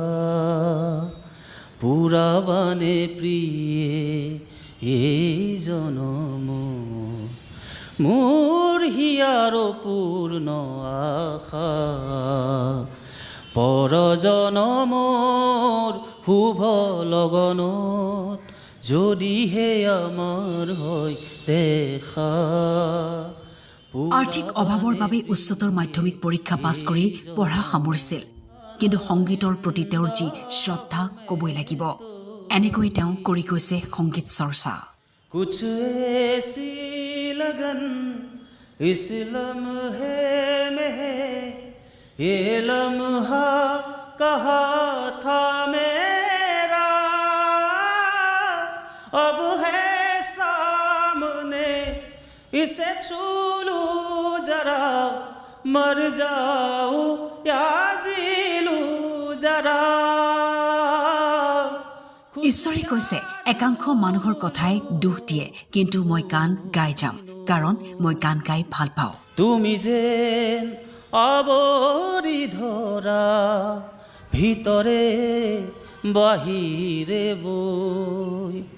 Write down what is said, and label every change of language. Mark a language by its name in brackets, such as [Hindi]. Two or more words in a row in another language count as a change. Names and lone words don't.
[Assamese] পুৰাবানে প্ৰিয়ে এই জনম মোৰ হিয়াৰ পূৰ্ণ আশা পৰজনমৰ শুভ লগনত যদিহে আমাৰ হয় দেখা আৰ্থিক অভাৱৰ বাবে উচ্চতৰ মাধ্যমিক পৰীক্ষা পাছ কৰি পঢ়া সামৰিছিল কিন্তু সংগীতৰ প্ৰতি তেওঁৰ যি শ্ৰদ্ধা ক'বই লাগিব এনেকৈ তেওঁ কৰি গৈছে সংগীত চৰ্চা [Hindi] कुछ ऐसी लगन इस लम्हे में ये लम्हा कहा था मेरा अब है सामने इसे छू लूं जरा मर जाऊं या जी लूं जरा [Assamese] ঈশ্বৰে কৈছে একাংশ মানুহৰ কথাই দুখ দিয়ে কিন্তু মই গান গাই যাম কাৰণ মই গান গাই ভাল পাওঁ তুমি যেন আবৰি ধৰা ভিতরে বাহিৰে বৈ